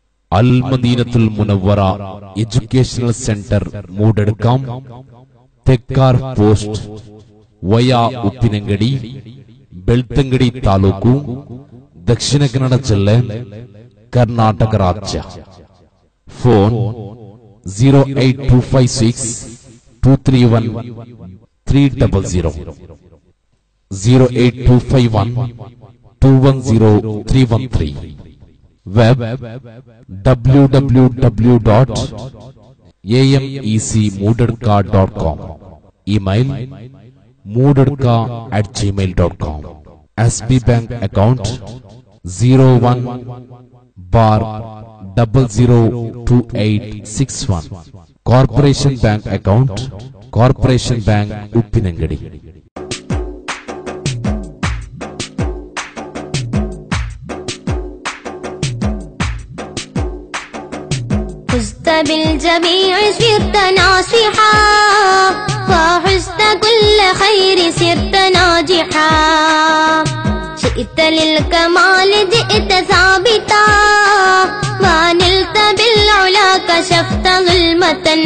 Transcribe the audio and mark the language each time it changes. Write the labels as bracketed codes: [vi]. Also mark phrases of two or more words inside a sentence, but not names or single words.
[ml] അൽ മദീനത്തുൽ മുനവ്വറ എഡ്യൂക്കേഷണൽ സെന്റർ മൂടെടുക്കാം. തെക്കാർ പോസ്റ്റ് വയാ ഉപ്പിനങ്കടി, [kn] ಬೆಳ್ತಂಗಡಿ ತಾಲೂಕು, ದಕ್ಷಿಣ ಕನ್ನಡ ಜಿಲ್ಲೆ, ಕರ್ನಾಟಕ ರಾಜ್ಯ. ಫೋನ್ 08256231300, 08251210313. ವೆಬ್ www.amecmoodadka.com. ಇಮೇಲ್ moodadka@gmail.com. [en] SB Bank account 01/002861. Corporation Bank account, Corporation Bank Uppinangadi. [ar] حزت بالجميع صرت ناصحا وحزت كل خير صرت ناجحا شئت للكمال جئت ثابتا ونلت بالعلا كشفت ظلمة